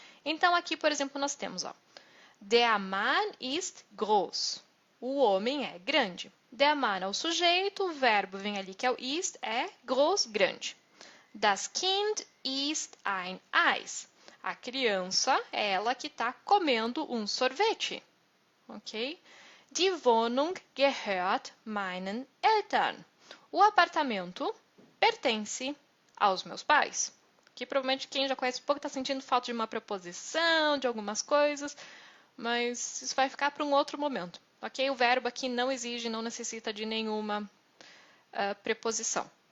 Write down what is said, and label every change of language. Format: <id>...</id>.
<pt>Então aqui, por exemplo, nós temos, ó,</pt> <de>der Mann ist groß.</de> <pt>O homem é grande. Der Mann é o sujeito, o verbo vem ali que é o ist, é groß, grande.</pt> <de>Das Kind ist ein Eis.</de> <pt>A criança é ela que está comendo um sorvete. Ok?</pt> <de>Die Wohnung gehört meinen Eltern.</de> <pt>O apartamento pertence aos meus pais. Que provavelmente quem já conhece um pouco está sentindo falta de uma preposição, de algumas coisas, mas isso vai ficar para um outro momento. Ok? O verbo aqui não exige, não necessita de nenhuma preposição.</pt>